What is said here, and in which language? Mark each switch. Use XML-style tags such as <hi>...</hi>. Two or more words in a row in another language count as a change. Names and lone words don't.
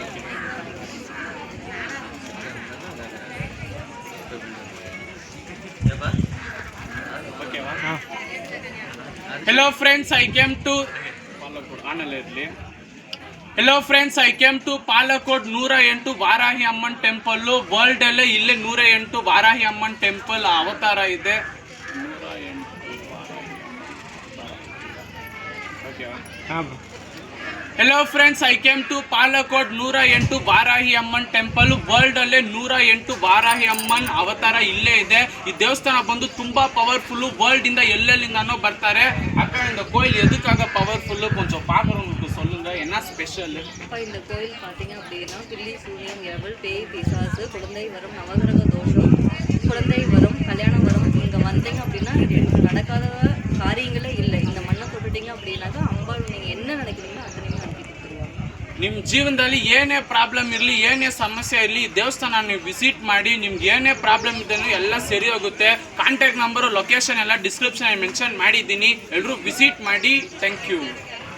<en>Hello friends, I came to Hello friends, I came to Palakot 108 ವಾರಾಹಿ ಅಮ್ಮನ್ ಟೆಂಪಲ್.</en> <kn>ವರ್ಲ್ಡ್ ಅಲ್ಲೇ ಇಲ್ಲೇ 108 ವಾರಾಹಿ ಅಮ್ಮನ್ ಟೆಂಪಲ್ ಅವತಾರ ಇದೆ. 108.</kn> <en>Hello friends, I came to Palakot 108 ವಾರಾಹಿ ಅಮ್ಮನ್ ಟೆಂಪಲ್.</en> <kn>ವರ್ಲ್ಡ್ ಅಲ್ಲೇ 108 ವಾರಾಹಿ ಅಮ್ಮನ್ ಅವತಾರ ಇಲ್ಲೇ ಇದೆ. ಈ ದೇವಸ್ಥಾನ ಬಂದು ತುಂಬಾ ಪವರ್ಫುಲ್. ವರ್ಲ್ಡ್ ಇಂದ ಎಲ್ಲೆಲ್ಲಿಂದಾನೋ ಬರ್ತಾರೆ.</kn> <ta>அக்கா இந்த கோயில் எதுக்காக பவர்ஃபுல் கொஞ்சம் பாக்குறவங்களுக்கு சொல்லுங்க, என்ன ஸ்பெஷல்? இந்த கோயில் பார்த்தீங்க அப்படின்னா பில்லி சூனியம் எவல் பேய் பிசாசு குழந்தை வரும் நவகிரக தோஷம் குழந்தை வரும் கல்யாணம் வரும் இங்கே வந்தீங்க அப்படின்னா நடக்காத காரியங்களே இல்லை. இந்த மண்ணை தொட்டுட்டீங்க அப்படின்னாக்கா அம்பாள் நீங்கள் என்ன நினைக்கிறீங்களோ அத்தனையுமே நடத்தி கொடுத்துருவாங்க.</ta> <kn>ನಿಮ್ಮ ಜೀವನದಲ್ಲಿ ಏನೇ ಪ್ರಾಬ್ಲಮ್ ಇರಲಿ, ಏನೇ ಸಮಸ್ಯೆ ಇರಲಿ, ದೇವಸ್ಥಾನ ನೀವು ವಿಸಿಟ್ ಮಾಡಿ. ನಿಮ್ಗೆ ಏನೇ ಪ್ರಾಬ್ಲಮ್ ಇದ್ರೂ ಎಲ್ಲ ಸರಿ ಹೋಗುತ್ತೆ.</kn> <en>contact number location</en> <kn>ಎಲ್ಲ</kn> <en>description mention</en> <kn>ಮಾಡಿದ್ದೀನಿ.</kn> <en>ಎಲ್ಲರೂ ವಿಸಿಟ್ ಮಾಡಿ. thank you.</en>